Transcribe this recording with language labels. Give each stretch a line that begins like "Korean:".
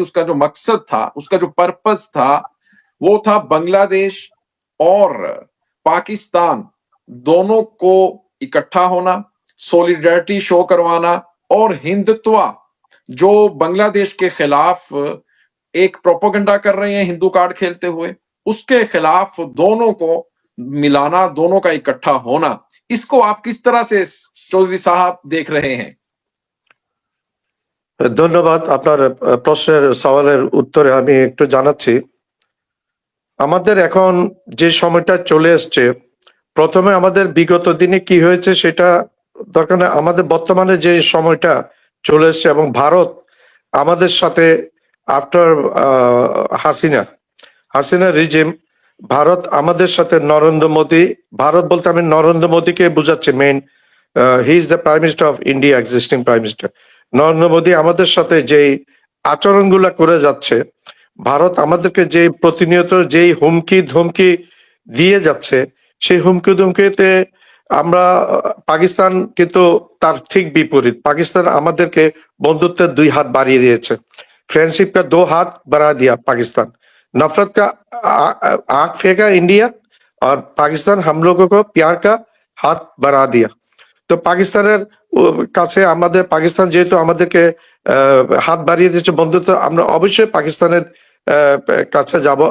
Hindi: उसका जो मकसद था, उसका जो पर्पस था, वो था बांग्लादेश और पाकिस्तान दोनों को इकट्ठा होना, सॉलिडरिटी शो करवाना और हिंदुत्व जो बांग्लादेश के खिलाफ एक प्रोपेगेंडा कर रहे हैं हिंदू कार्ड खेलते हुए, उसके खिलाफ दोनों को मिलाना, दोनों का इकट्ठा होना। इसको आप किस तरह से चौधरी साहब देख रहे हैं?
Bangla: ধন্যবাদ। আপনার প্রশ্নের সওয়ালের উত্তরে আমি একটু জানাচ্ছি। আমাদের এখন যে সময়টা চলে এসছে, প্রথমে আমাদের বিগত দিনে কি হয়েছে সেটা দরকার না। আমাদের বর্তমানে যে সময়টা চলে এসছে এবং ভারত আমাদের সাথে আফটার হাসিনা রিজিম, ভারত আমাদের সাথে নরেন্দ্র মোদী, ভারত বলতে আমি নরেন্দ্র মোদীকে বুঝাচ্ছি,
English: মেইন he is the prime minister
Bangla: of India, existing prime minister. Narendra Modi আমাদের সাথে যেই আচরণগুলা করে যাচ্ছে, ভারত আমাদেরকে যে প্রতিনিয়ত যেই হুমকি ধমকি দিয়ে যাচ্ছে, সেই হুমকি ধমকিতে আমরা পাকিস্তান কিন্তু তার ঠিক বিপরীত। পাকিস্তান আমাদেরকে বন্ধুত্বের 2 হাত বাড়িয়ে দিয়েছে।
Hindi: फ्रेंडशिप का 2 हाथ बढ़ा दिया पाकिस्तान। नफरत का आंख फेंका इंडिया और पाकिस्तान हम लोगों को प्यार का हाथ बढ़ा दिया।
Bangla: তো পাকিস্তানের কাছে আমাদের, পাকিস্তান যেহেতু আমাদেরকে হাত বাড়িয়ে দিয়েছে বন্ধুত্ব, আমরা অবশ্যই পাকিস্তানের কাছে যাব।